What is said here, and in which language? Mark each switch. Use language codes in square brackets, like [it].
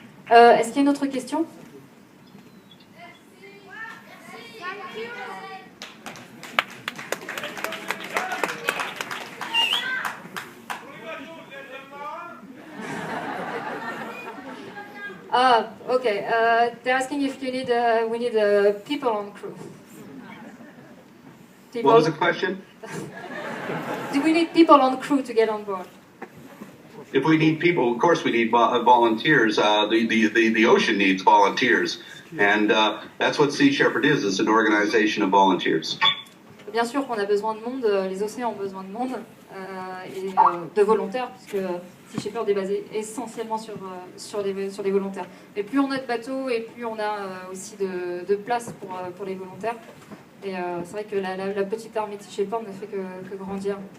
[fr] Est-ce qu'il y a une autre question ? [en] Okay. They're asking if you need, we need people on crew. People? What was the question? Do we need people on crew to get on board? If we need people, of course we need volunteers. The ocean needs volunteers. And that's what Sea Shepherd is. It's an organization of volunteers. [fr] Bien sûr qu'on a besoin de monde, les océans ont besoin de monde et de volontaires, puisque Sea Shepherd est basé essentiellement sur des volontaires. Mais plus on a de bateaux et plus on a aussi de place pour les volontaires. Et c'est vrai que la petite armée de Sea Shepherd ne fait que grandir.